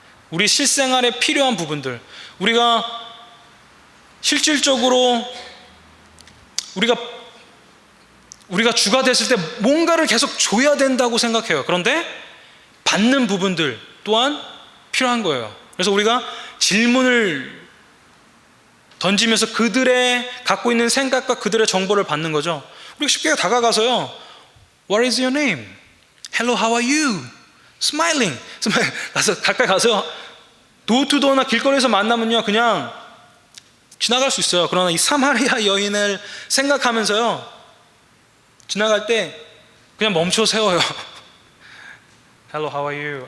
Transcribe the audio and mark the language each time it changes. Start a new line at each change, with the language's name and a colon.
Korean: 우리 실생활에 필요한 부분들, 우리가 실질적으로 우리가 주가 됐을 때 뭔가를 계속 줘야 된다고 생각해요. 그런데 받는 부분들 또한 필요한 거예요. 그래서 우리가 질문을 던지면서 그들의 갖고 있는 생각과 그들의 정보를 받는 거죠. 우리가 쉽게 다가가서요,
English: What is your name? Hello, how are you? Smiling.
Korean: 가까이 가서 도어투도어나 길거리에서 만나면요 그냥 지나갈 수 있어요. 그러나 이 사마리아 여인을 생각하면서요 지나갈 때 그냥 멈춰 세워요.
English: Hello, how are you?